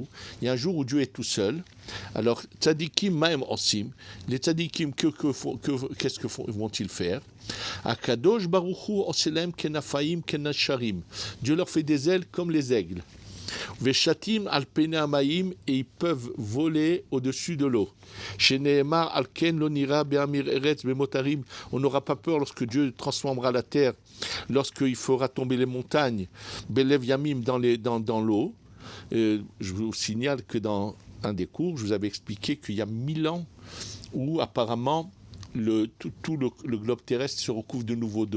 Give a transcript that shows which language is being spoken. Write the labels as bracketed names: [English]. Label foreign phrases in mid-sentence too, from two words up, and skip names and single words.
[French] Il y a un jour où Dieu est tout seul. Alors, [Hebrew] tzadikim Maem Osim. [French] Les tzadikim, qu'est-ce que vont-ils faire? [Hebrew] Akadosh Baruchu Oselem Kenafaim Kenasharim. [French] Dieu leur fait des ailes comme les aigles. [Hebrew] Veshatim alpene amaim, [French] et ils peuvent voler au-dessus de l'eau. [Hebrew] Chez Nehemar alken lonira be'amir eretz be'motarim, [French] on n'aura pas peur lorsque Dieu transformera la terre, lorsqu'il fera tomber les montagnes, [Hebrew] belev yamim [French] dans l'eau. Je vous signale que dans un des cours, je vous avais expliqué qu'il y a 1000 ans où apparemment tout le globe terrestre se recouvre de nouveau d'eau.